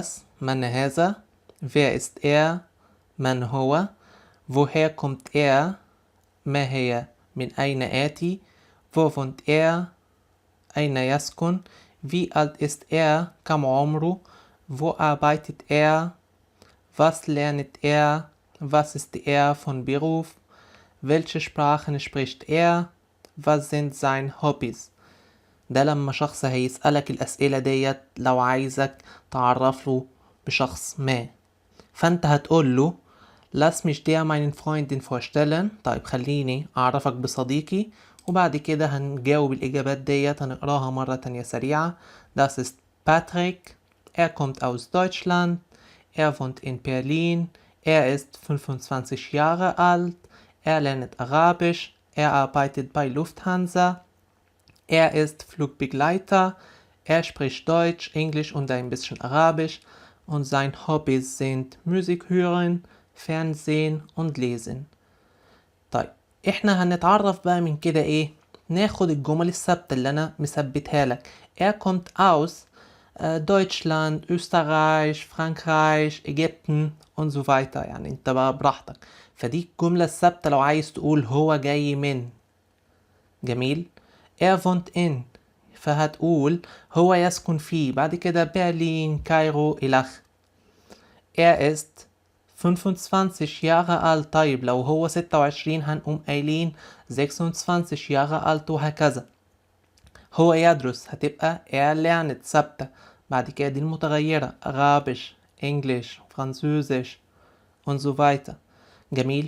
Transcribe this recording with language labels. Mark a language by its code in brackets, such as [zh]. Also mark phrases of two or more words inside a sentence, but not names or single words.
[ar] من هذا. [de] wer ist er؟ [ar] من هو. [de] woher kommt er؟ [ar] ما هي، من أين آتي. [de] wo wohnt er؟ [ar] أين يسكن. [de] Wie alt ist er? [ar] كم عمره. [de] Wo arbeitet er? Was lernt er? Was ist er von Beruf? Welche Sprachen spricht er? Was sind seine Hobbys؟ [ar] ده لما شخص هيسألك الأسئلة ديت لو عايزك تعرفه بشخص ما، فانت هتقول له [de] lass mich dir meinen Freundin vorstellen. [ar] طيب خليني أعرفك بصديقي. وبعد كده هنجاوب الإجابات ديت، هنقراها مرة تانية سريعة. [de] Das ist Patrick. Er kommt aus Deutschland. Er wohnt in Berlin. Er ist 25 Jahre alt. Er lernt Arabisch. Er arbeitet bei Lufthansa. Er ist Flugbegleiter. Er spricht Deutsch, Englisch und ein bisschen Arabisch. Und seine Hobbys sind Musik hören, Fernsehen und lesen. [ar] طيب احنا هنتعرف بقى من كده ايه، ناخد الجمل الثابتة اللي انا مثبتها لك. [de] Er kommt aus Deutschland, Österreich, Frankreich, Ägypten und so weiter. [ar] يعني انت بقى براحتك. فدي الجملة الثابتة لو عايز تقول هو جاي من. جميل. [de] Er wohnt in، [ar] فهتقول هو يسكن في. بعد كده برلين، كايرو، إلخ. [de] Er ist 25 Jahre alt. [ar] طيب لو هو 26 هنقوم قايلين [de] 26 Jahre alt [ar] وهكذا. هو يدرس هتبقى [de] er lernt [ar] ثابتة. بعد كده دي المتغيرة [de] Arabisch, Englisch, Französisch und so weiter. [ar] جميل.